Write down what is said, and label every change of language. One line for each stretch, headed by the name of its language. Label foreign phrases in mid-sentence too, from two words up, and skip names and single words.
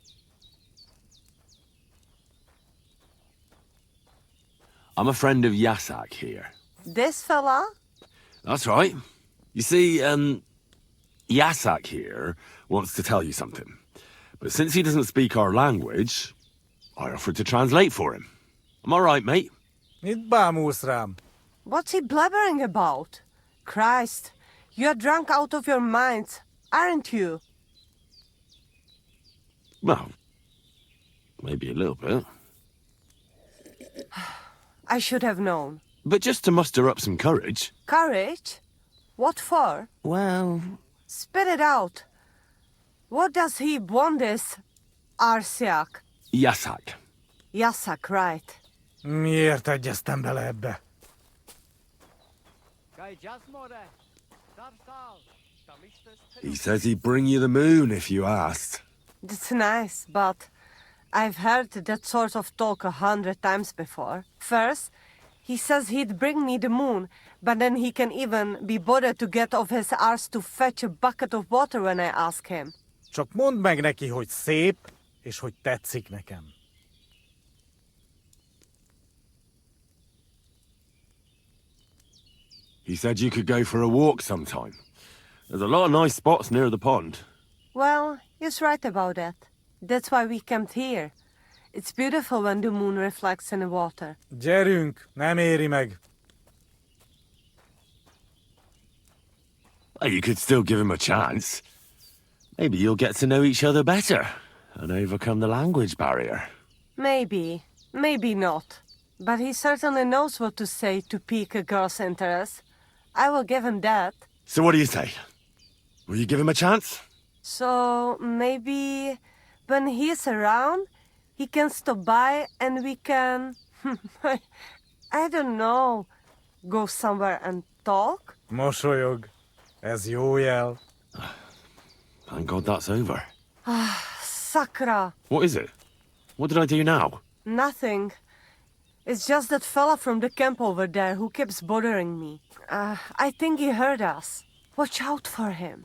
English: I'm a friend of Yasak here. This fella? That's right. You see, Yasak here wants to tell you something. But since he doesn't speak our language, I offered to translate for him. Am I right, mate?
Hungarian: Mit bámulsz rám?
English: What's he blabbering about? Christ, you're drunk out of your minds, aren't you? Well, maybe a little bit. I should have known. But just to muster up some courage. Courage? What for? Well... Spit it out. What does he want this, Arsiak? Yasak. Yasak, right.
Hungarian: Miért egyeztem bele ebbe?
English: He says he'd bring you the moon if you asked. That's nice, but I've heard that sort of talk 100 times before. First, he says he'd bring me the moon, but then he can even be bothered to get off his arse to fetch a bucket of water when I ask him.
Hungarian: Csak mondd meg neki, hogy szép, és hogy tetszik nekem.
English: He said you could go for a walk sometime. There's a lot of nice spots near the pond. Well, he's right about that. That's why we camped here. It's beautiful when the moon reflects in the water.
Hungarian: Gyerünk, nem éri meg.
English: Well, you could still give him a chance. Maybe you'll get to know each other better and overcome the language barrier. Maybe, maybe not. But he certainly knows what to say to pique a girl's interest. I will give him that. So what do you say? Will you give him a chance? So maybe when he's around, he can stop by and we can... I don't know. Go somewhere and talk?
Hungarian: Mosolyog. Ez jó jel.
English: Thank God that's over. Sakra. What is it? What did I do now? Nothing. It's just that fella from the camp over there who keeps bothering me. I think he heard us. Watch out for him.